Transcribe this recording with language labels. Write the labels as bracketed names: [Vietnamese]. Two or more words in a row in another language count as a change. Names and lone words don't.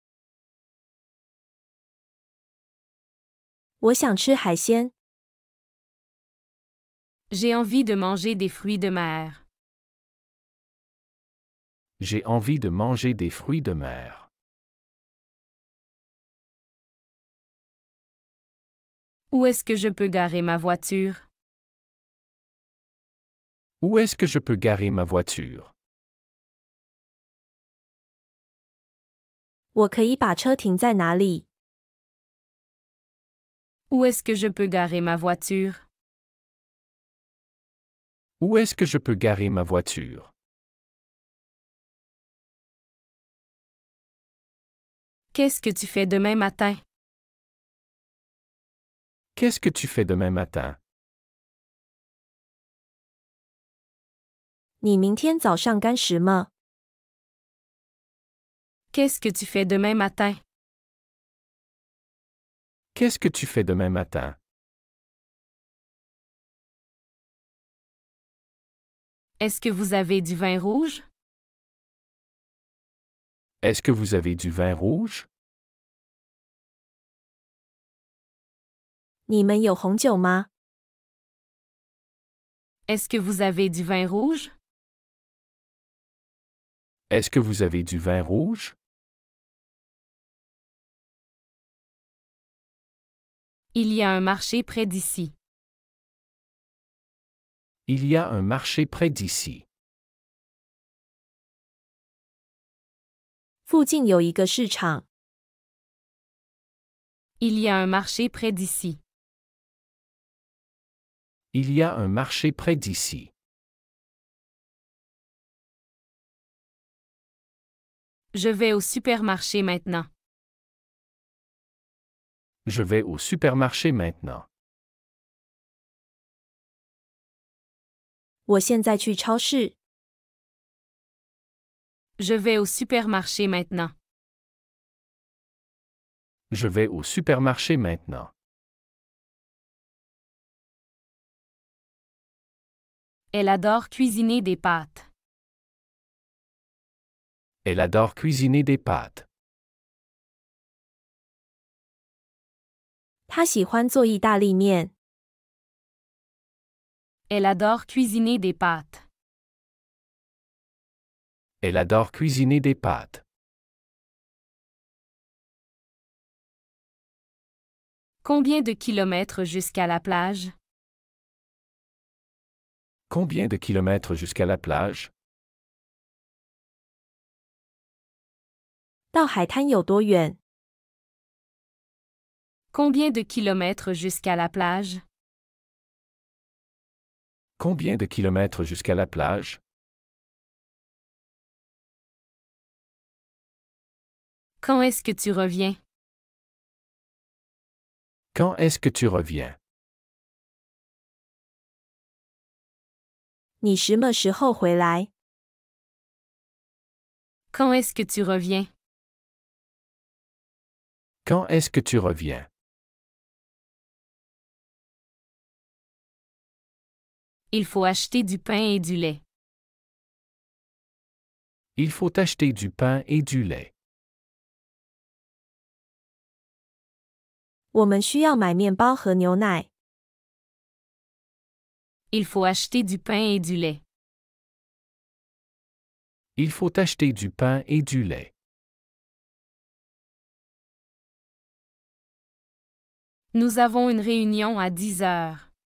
[Chinese] 我想吃海鲜。 [French] J'ai envie de manger des fruits de mer. J'ai envie de manger des fruits de mer. Où est-ce que je peux garer ma voiture? Où est-ce que je peux garer ma voiture? [Chinese] 我可以把车停在哪里？ [French] Où est-ce que je peux garer ma voiture? Où est-ce que je peux garer ma voiture? Qu'est-ce que tu fais demain matin? Qu'est-ce que tu fais demain matin? [Chinese] 你明天早上干什么？ [French] Qu'est-ce que tu fais demain matin? Qu'est-ce que tu fais demain matin? Est-ce que vous avez du vin rouge? Est-ce que vous avez du vin rouge? [Chinese] 你们有红酒吗？ [French] Est-ce que vous avez du vin rouge? Est-ce que vous avez du vin rouge? Il y a un marché près d'ici. Il y a un marché près d'ici. [Chinese] 附近有一个市场。 [French] Il y a un marché près d'ici. Il y a un marché près d'ici. Je vais au supermarché maintenant. Je vais au supermarché maintenant. [Chinese] 我现在去超市。 [French] Je vais au supermarché maintenant. Je vais au supermarché maintenant. Elle adore cuisiner des pâtes. Elle adore cuisiner des pâtes. [Chinese] 他喜欢做意大利面。 [French] Elle adore cuisiner des pâtes. Elle adore cuisiner des pâtes. Combien de kilomètres jusqu'à la plage? Combien de kilomètres jusqu'à la plage? [Chinese] 到海滩有多远？ [French] Combien de kilomètres jusqu'à la plage? Combien de kilomètres jusqu'à la plage? Quand est-ce que tu reviens? Quand est-ce que tu reviens? [Chinese] 你什么时候回来？ [French] Quand est-ce que tu reviens? Quand est-ce que tu reviens? Il faut acheter du pain et du lait. Il faut acheter du pain et du lait. [Chinese] 我们需要买面包和牛奶。 [French] Il faut acheter du pain et du lait. Il faut acheter du pain et du lait. Nous avons une réunion à 10 heures.